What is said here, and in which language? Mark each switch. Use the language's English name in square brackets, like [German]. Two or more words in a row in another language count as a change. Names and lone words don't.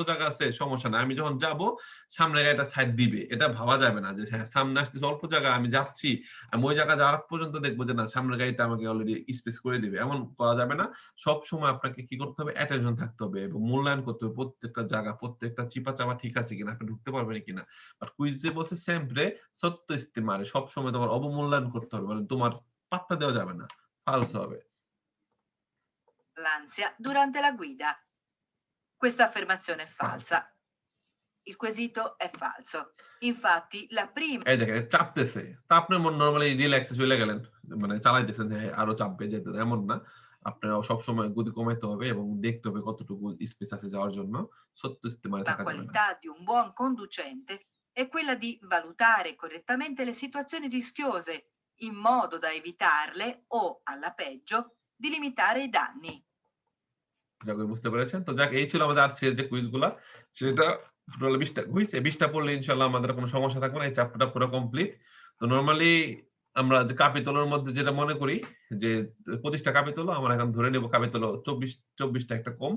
[Bangla] জায়গা আছে সমস্যা নাই আমি যখন যাব সামনে গাড়িটা সাইড দিবে এটা ভাবা যাবে না যে হ্যাঁ সামনে আসতেছে অল্প জায়গা আমি যাচ্ছি আমি ওই জায়গা যাওয়ার আগ পর্যন্ত দেখবো যে না সামনের গাড়িটা আমাকে অলরেডি স্পেস করে দিবে এমন করা যাবে না সব সময় আপনাকে কি করতে হবে অ্যাটেনশন থাকতে হবে এবং মূল্যায়ন করতে হবে প্রত্যেকটা জায়গা প্রত্যেকটা চিপা চাপা ঠিক আছে কিনা আপনি ঢুকতে পারবেন কিনা বাট কুইজে বলছে [Italian] sempre sotto stimare [Bangla] সব সময় তোমার অবমূল্যায়ন করতে হবে মানে তোমার পাত্তা দেওয়া যাবে না ফালস হবে [Italian] L'ansia durante la guida. Questa affermazione è [Bangla] ফালস [Italian] falsa. Il quesito è falso. Infatti, la prima [Bangla] এই দেখেন চাপতেছে তা আপনি নরমালি রিল্যাক্সে চলে গেলেন মানে চালাইতেছেন হ্যাঁ আরো চাপবে যেতে এমন না আপনার সব সময় গতি কমাইতে হবে এবং দেখতে হবে কতটুকু স্পেস আছে যাওয়ার জন্য সত্য ইস্তেমারে থাকা যাবে না [Italian] qualità di un buon conducente è quella di valutare correttamente le situazioni rischiose in modo da evitarle o, alla peggio, di limitare i danni. [Bangla] আশা করি বুঝতে পেরেছেন তো যাক এই ছিল আমাদের আজকের যে কুইজগুলা সেটা টোটাল 20টা কুইজ এই 20টা পড়লে ইনশাআল্লাহ আমাদের কোনো সমস্যা থাকবে না এই চ্যাপ্টারটা পুরো কমপ্লিট তো নরমালি আমরা যে কাপিতলের মধ্যে যেটা মনে করি যে 25 টা কাপিতল আমরা এখন ধরে নেব কাপিতল 24 টা একটা কম।